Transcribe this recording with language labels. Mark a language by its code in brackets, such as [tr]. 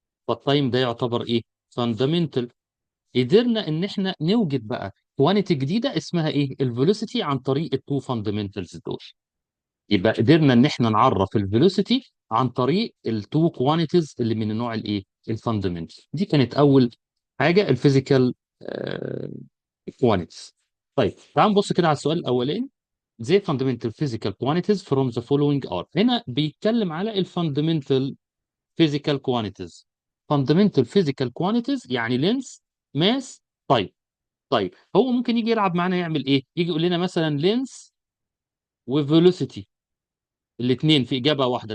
[ar] فالتايم ده يعتبر ايه؟ فاندمنتال. قدرنا ان احنا نوجد بقى كوانتي جديده اسمها ايه؟ الفيلوسيتي، عن طريق التو فاندمنتالز دول. يبقى قدرنا ان احنا نعرف الفيلوسيتي عن طريق التو كوانتيز اللي من النوع الايه؟ الفاندمنتال. دي كانت اول حاجه، الفيزيكال كوانتيز. طيب تعال نبص كده على السؤال الاولاني. [en] زي fundamental physical quantities from the following are. [ar] هنا بيتكلم على الفاندمنتال physical quantities. [en] fundamental physical quantities يعني length، mass. [ar] طيب، طيب هو ممكن يجي يلعب معانا يعمل ايه؟ يجي يقول لنا مثلا length وvelocity الاثنين في اجابه واحده.